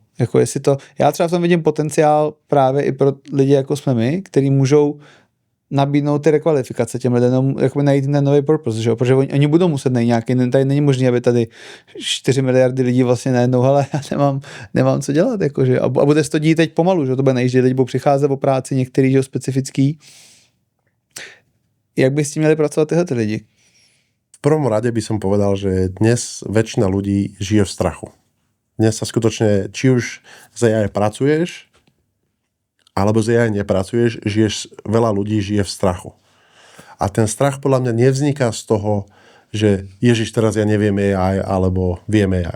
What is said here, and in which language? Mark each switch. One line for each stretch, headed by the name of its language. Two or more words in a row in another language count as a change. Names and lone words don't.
Czech: Jako jestli to, já třeba v tom vidím potenciál právě i pro lidi, jako jsme my, kteří můžou nabídnout ty rekvalifikace těm lidem, jakoby najít ten nový purpose, že jo? Protože oni budou muset najít nějaký, tady není možné, aby tady 4 miliardy lidí vlastně najednou, hele, já nemám co dělat, jakože, a bude se to dít teď pomalu, že to bude nejít, že lidi budou přicházet o práci, některý, že jo, specifický. Jak by s tím měli pracovat tyhle lidi?
Slovak: V prvom rade by som povedal, že dnes väčšina ľudí žije v strachu. Dnes sa skutočne, či už z AI pracuješ, alebo z AI nepracuješ, veľa ľudí žije v strachu. A ten strach podľa mňa nevzniká z toho, že Ježiš, teraz ja neviem AI, alebo viem AI.